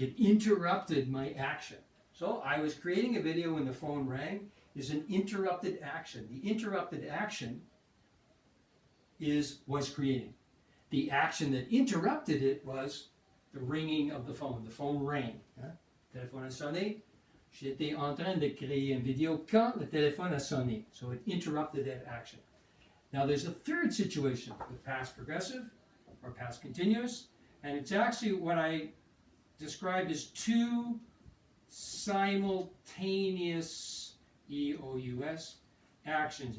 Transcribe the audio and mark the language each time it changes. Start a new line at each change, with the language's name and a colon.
English: It interrupted my action. So, I was creating a video when the phone rang is an interrupted action. The interrupted action was creating. The action that interrupted it was the ringing of the phone. The phone rang.
French: Téléphone a sonné. J'étais en train de créer une vidéo quand le téléphone a sonné.
English: So it interrupted that action. Now there's a third situation with past progressive or past continuous, and it's actually what I described as two simultaneous EOUS actions.